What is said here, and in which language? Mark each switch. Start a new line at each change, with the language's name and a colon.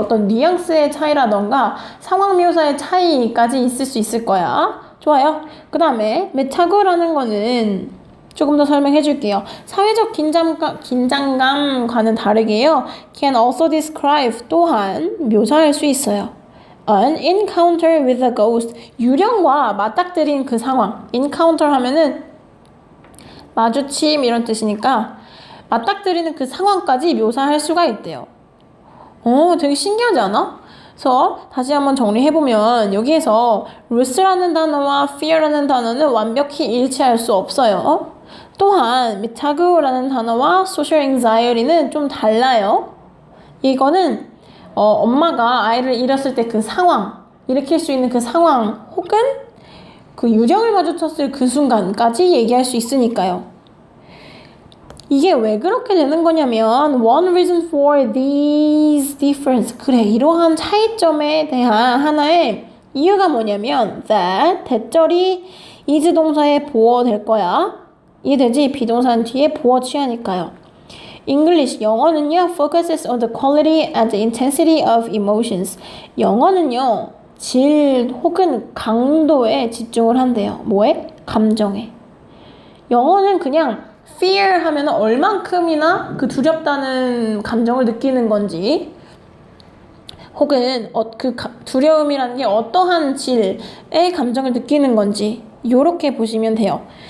Korean: 어떤 뉘앙스의 차이라던가 상황 묘사의 차이까지 있을 수 있을 거야. 좋아요. 그 다음에 메타고라는 거는 조금 더 설명해 줄게요. 사회적 긴장감과는 다르게요.
English: can also describe
Korean: 또한 묘사할 수 있어요.
English: An encounter with a ghost.
Korean: 유령과 맞닥뜨린 그 상황. encounter 하면은 마주침 이런 뜻이니까 맞닥뜨리는 그 상황까지 묘사할 수가 있대요. 되게 신기하지 않아? 그래서 다시 한번 정리해보면 여기에서 루스라는 단어와 fear라는 단어는 완벽히 일치할 수 없어요. 또한 미타그라는 단어와 social anxiety는 좀 달라요. 이거는 엄마가 아이를 잃었을 때 그 상황, 일으킬 수 있는 그 상황 혹은 그 유령을 마주쳤을 그 순간까지 얘기할 수 있으니까요. 이게 왜 그렇게 되는 거냐면
English: one reason for these difference.
Korean: 그래, 이러한 차이점에 대한 하나의 이유가 뭐냐면 that 대절이 is 동사에 보어될 거야. 이해되지? 비동사는 뒤에 보어 취하니까요.
English: English,
Korean: 영어는요
English: focuses on the quality and the intensity of emotions.
Korean: 영어는요 질 혹은 강도에 집중을 한대요. 뭐에? 감정에. 영어는 그냥 fear 하면 얼만큼이나 그 두렵다는 감정을 느끼는 건지 혹은 그 두려움이라는 게 어떠한 질의 감정을 느끼는 건지 요렇게 보시면 돼요.